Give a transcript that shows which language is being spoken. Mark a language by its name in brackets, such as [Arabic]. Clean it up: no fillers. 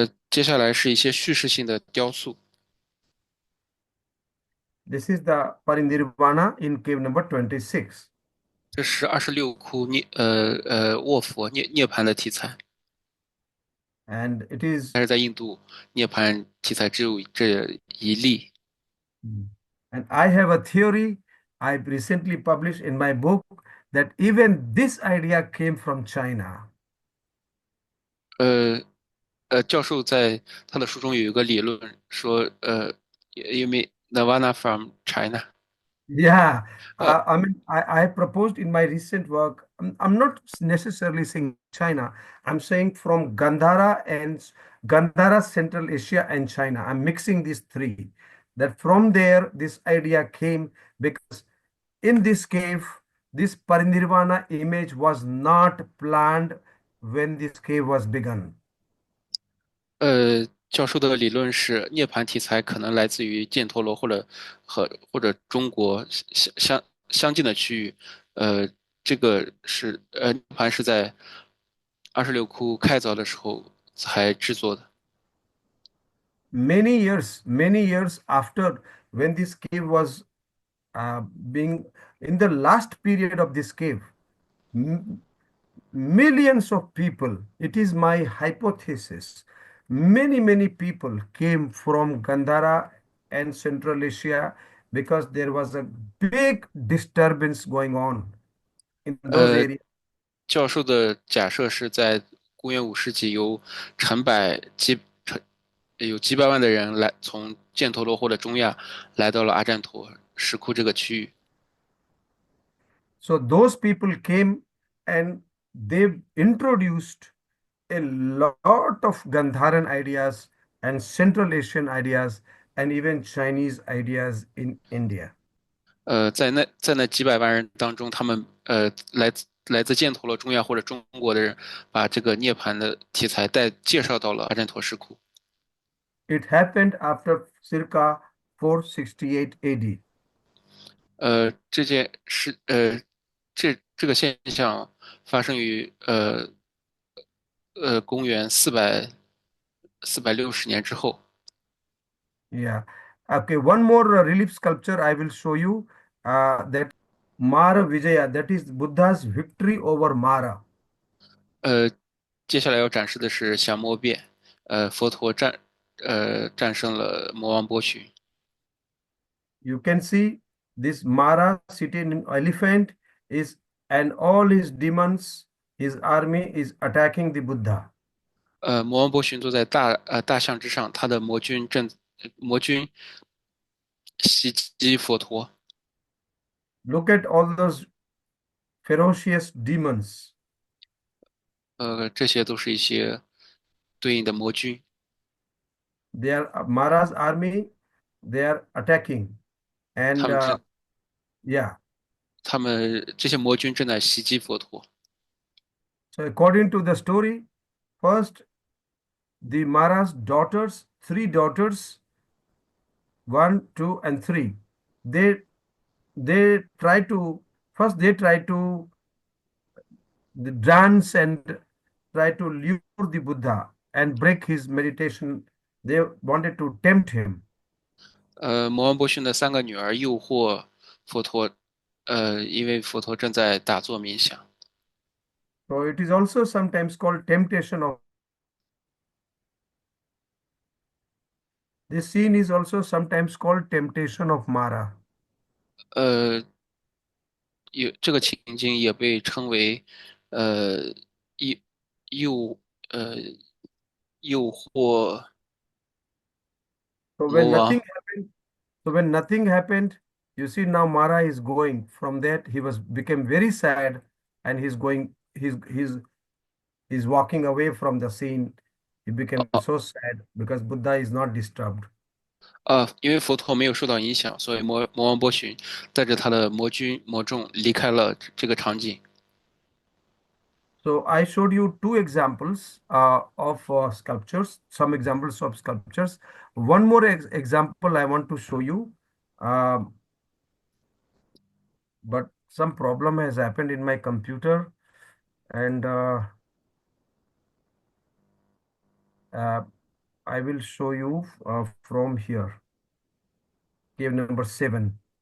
[Chinese] 接下来是一些叙事性的雕塑。 [English] This is the Parinirvana in cave number 26. [Chinese] 这是26窟卧佛涅槃的题材。 [English] And it is. [Chinese] 但是在印度，涅槃题材只有这一例。 [English] And I have a theory I recently published in my book that even this idea came from China. [Chinese] 教授在他的书中有一个理论说， [English] you mean Nirvana from China? Yeah, I mean, I proposed in my recent work. I'm not necessarily saying China. I'm saying from Gandhara, Central Asia, and China. I'm mixing these three. That from there, this idea came because in this cave, this Parinirvana image was not planned when this cave was begun. [Chinese] 教授的理论是涅槃题材可能来自于犍陀罗或者中国相近的区域。这个是涅槃是在26窟开凿的时候才制作的。 [English] Many years after when this cave was being in the last period of this cave, millions of people, it is my hypothesis, many people came from Gandhara and Central Asia because there was a big disturbance going on in those areas. [Chinese] 教授的假设是在公元5世纪由成百有几百万的人从犍陀罗或者中亚来到了阿占陀石窟这个区域。 [English] So those people came and they introduced a lot of Gandharan ideas and Central Asian ideas and even Chinese ideas in India. [Chinese] 在那几百万人当中，他们来自犍陀罗、中亚或者中国的人，把这个涅槃的题材介绍到了阿占陀石窟。 [English] It happened after circa 468 AD. [Chinese] 这件事，这个现象发生于公元460年之后。 [English] Yeah. Okay, one more relief sculpture I will show you that Mara Vijaya, that is Buddha's victory over Mara. [Chinese] 呃，接下来要展示的是降魔变，佛陀战胜了魔王波旬。 [English] You can see this Mara sitting in elephant is and all his demons, his army is attacking the Buddha. [Chinese] 魔王波旬坐在大象之上，他的魔军袭击佛陀。 [English] Look at all those ferocious demons. [Chinese] 这些都是一些对应的魔军， [English] They are Mara's army, they are attacking. [Chinese] 他 [English] And [Chinese] 们正 [English] yeah, [Chinese] 他们这些魔军正在袭击佛陀。 [English] so according to the story, first the Mara's daughters, three daughters, one, two, and three, they try to first they try to dance and try to lure the Buddha and break his meditation. They wanted to tempt him. [Chinese] 魔王波旬的3个女儿诱惑佛陀，因为佛陀正在打坐冥想。 [English] So it is also sometimes called temptation of. This scene is also sometimes called temptation of Mara. [Chinese] 呃，这个情景也被称为，呃，诱诱呃诱惑 [English] So [Chinese] 魔 [English] when [Chinese] 王。 [English] nothing happened, so when nothing happened, you see now Mara is going. From that he was became very sad, and he's going. He's walking away from the scene. He became 哦 so sad because Buddha is not disturbed. [Chinese] 因为佛陀没有受到影响，所以魔王波旬带着他的魔众离开了这个场景。 [English] So I showed you two examples of sculptures, some examples of sculptures. One more example I want to show you, um, but some problem has happened in my computer, and uh, I will show you from here, cave number 7.